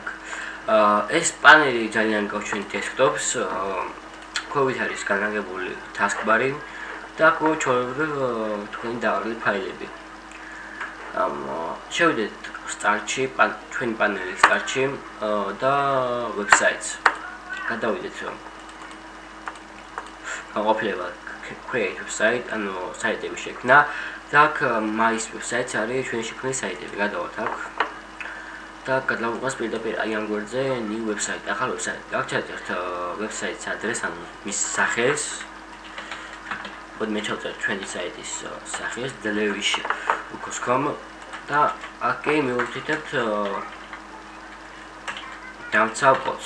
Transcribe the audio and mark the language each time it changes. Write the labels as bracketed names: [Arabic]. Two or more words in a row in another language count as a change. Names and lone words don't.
[Georgian] ეს პანელი ძალიან გავს ჩვენ დესკტოპს, ქვევით არის განლაგებული taskbar-ი და აქ ჩვეულებრივ თქვენი დავალებული ფაილები. შევიდეთ start-ში, ჩვენი პანელის start-ში და websites. გადავიდეთ განყოფილება [English] create website, [Georgian] ანუ საიტები შექმნა. და აქ [English] my website [Georgian] არის ჩვენი შექმნილი საიტები. გადავართ აქ და გადავყვანს პირდაპირ აი ამ გვერდზე [English] new website, [Georgian] ახალ website. აქ ჩავწერთ website-ს ადრესს, ანუ მის სახელს. მოდით მე ჩავწერთ ჩვენი საიტის სახელს delevish.com და აქ მივუთითებთ დავცავ კოდს.